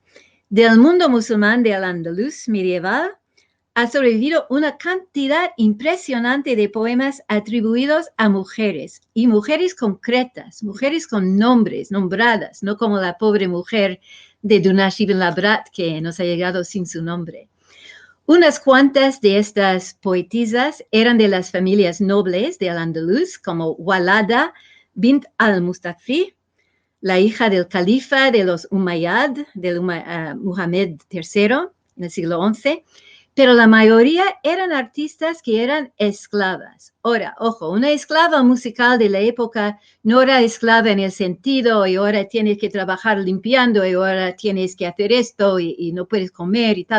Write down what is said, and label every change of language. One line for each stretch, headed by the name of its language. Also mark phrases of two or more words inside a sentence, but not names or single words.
Spanish: Del mundo musulmán del andaluz medieval, ha sobrevivido una cantidad impresionante de poemas atribuidos a mujeres, y mujeres concretas, mujeres con nombres, nombradas, no como la pobre mujer de Dunash ibn Labrat que nos ha llegado sin su nombre. Unas cuantas de estas poetisas eran de las familias nobles de Al-Andalus, como Walada bint al-Mustafi, la hija del califa de los Umayyad, del Muhammad III, en el siglo XI, pero la mayoría eran artistas que eran esclavas. Ahora, ojo, una esclava musical de la época no era esclava en el sentido, y ahora tienes que trabajar limpiando, y ahora tienes que hacer esto, y no puedes comer y tal.